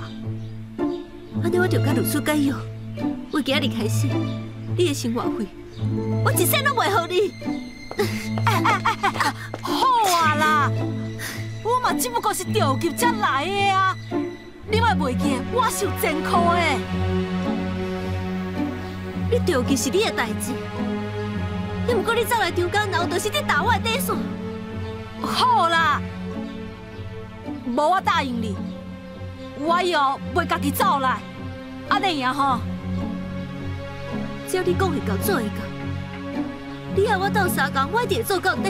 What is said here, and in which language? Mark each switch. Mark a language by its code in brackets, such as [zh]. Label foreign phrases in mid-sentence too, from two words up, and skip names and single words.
[nan] 安尼我就甲律师解约，为今日开始，你的生活费，我一仙拢袂互你。好啊啦，我嘛只不过是着急才来的啊，你莫袂记，我受真苦的。你着急是你的代志，你毋过你走来中间闹，就是你打我的底线。好啦，无我答应你，我以后袂家己走来，安尼样吼。只要你讲会到做会到，你和我斗相共，我一定会做到底。